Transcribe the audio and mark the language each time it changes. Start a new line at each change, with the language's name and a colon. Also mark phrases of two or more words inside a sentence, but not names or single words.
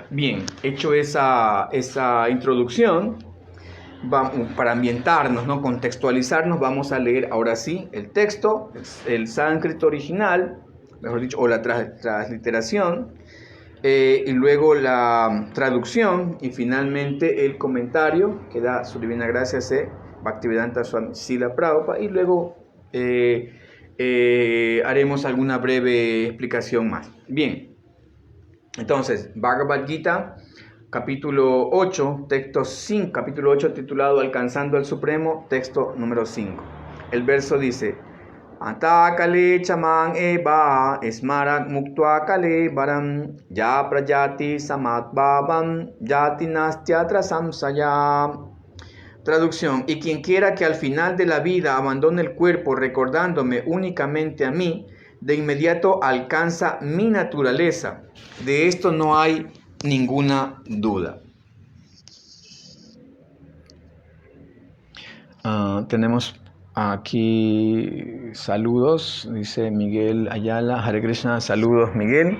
Spanish: Bien, hecho esa introducción, para ambientarnos, ¿no?, contextualizarnos, vamos a leer ahora sí el texto, el sánscrito original, mejor dicho, o la transliteración, y luego la traducción y finalmente el comentario que da su divina gracia Bhaktivedanta Swami Srila Prabhupada, y luego haremos alguna breve explicación más. Bien, entonces, Bhagavad Gita, capítulo 8, texto 5, capítulo 8 titulado Alcanzando al Supremo, texto número 5. El verso dice:
Sanskrit: अन्तकाले च माम् एव स्मरन् मुक्त्वा कले वरम् यः प्रयाति स मद् भावं याति नास्त्यत्र संशयः
Spanish: Traducción: y quien quiera que al final de la vida abandone el cuerpo recordándome únicamente a mí, de inmediato alcanza mi naturaleza. De esto no hay ninguna duda. Tenemos aquí saludos, dice Miguel Ayala,
Sanskrit: Hare Krishna,
Spanish: saludos Miguel.